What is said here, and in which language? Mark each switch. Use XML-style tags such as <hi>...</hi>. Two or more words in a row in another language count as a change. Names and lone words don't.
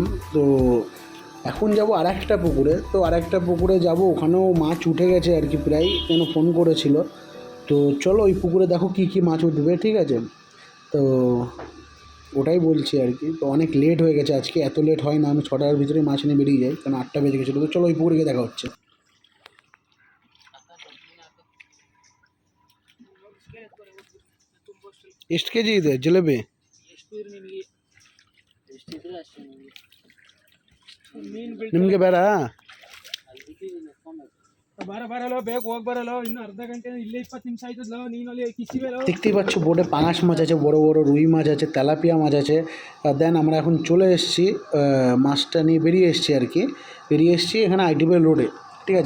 <bn>তো এখন যাব আর একটা পুকুরে, তো আর একটা পুকুরে যাব, ওখানেও মাছ উঠে গেছে আর কি প্রায়, কেন ফোন করেছিল। তো চলো ওই পুকুরে দেখো কী কী মাছ উঠবে, ঠিক আছে। তো ওটাই বলছি আর কি। তো অনেক লেট হয়ে গেছে আজকে, এত লেট হয় না, আমি 6টার ভিতরে মাছ নিয়ে বেরিয়ে যাই, কারণ 8টা বেজে গেছিলো। তো চলো ওই পুকুরে গিয়ে দেখা হচ্ছে।</bn> <kn>ಎಷ್ಟು ಕೆ ಜಿ ಇದೆ ಜಿಲೇಬಿ? ನಿಮಗೆ ಬೇಡ?</kn> <bn>দেখতেই পাচ্ছ বোর্ডে পাঙাশ মাছ আছে, বড় বড় রুই মাছ আছে, তেলাপিয়া মাছ আছে। আর দেন আমরা এখন চলে এসেছি, মাছটা নিয়ে বেরিয়ে এসেছি আর কি, এখানে আইটিবিএল রোডে, ঠিক আছে।</bn>